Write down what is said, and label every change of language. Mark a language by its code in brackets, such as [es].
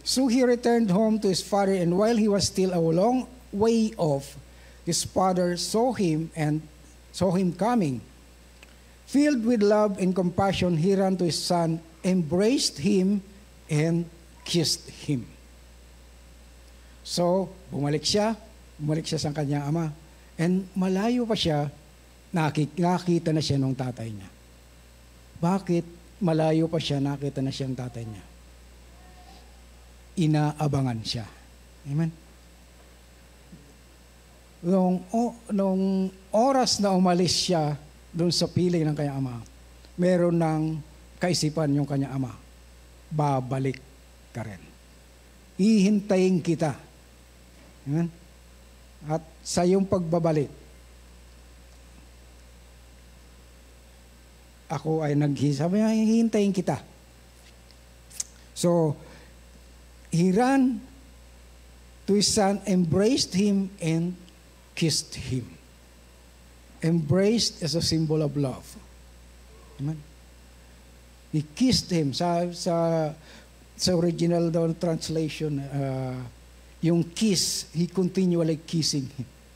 [en] So he returned home to his father, and while he was still a long way off, his father saw him coming. Filled with love and compassion, he ran to his son, embraced him, and kissed him. [tl] So, bumalik siya sa kanyang ama. And malayo pa siya, nakita na siya ng tatay niya. Bakit malayo pa siya, nakita na siya ng tatay niya? Inaabangan siya. Amen? Nung oras na umalis siya doon sa piling ng kanyang ama, meron ng kaisipan yung kanyang ama, babalik ka rin. Hihintayin kita. Amen? At sa iyong pagbabalik, ako ay sabi niya, hihintayin kita. [en] So, he ran to his son, embraced him, and kissed him. Embraced as a symbol of love. Amen? He kissed him. [tl] Sa original translation, yung kiss, [en] he continually kissing him.